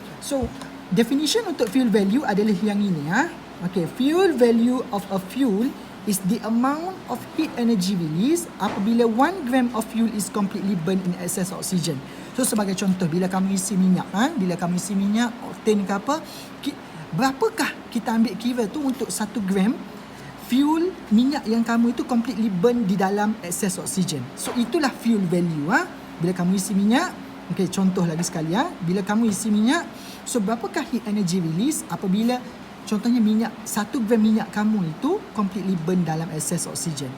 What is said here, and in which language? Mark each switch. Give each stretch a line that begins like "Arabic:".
Malay: So definition untuk fuel value adalah yang ini.
English: Okay, fuel value of a fuel is the amount of heat energy released apabila 1 gram of fuel is completely burned in excess oxygen.
Malay: So sebagai contoh, bila kamu isi minyak, octane ke apa, berapakah kita ambil kira tu untuk 1 gram fuel minyak yang kamu itu completely burn di dalam excess oxygen. So itulah fuel value. Bila kamu isi minyak, okay, contoh lagi sekali bila kamu isi minyak, so berapakah heat energy release apabila contohnya minyak 1 gram minyak kamu itu completely burn dalam excess oxygen.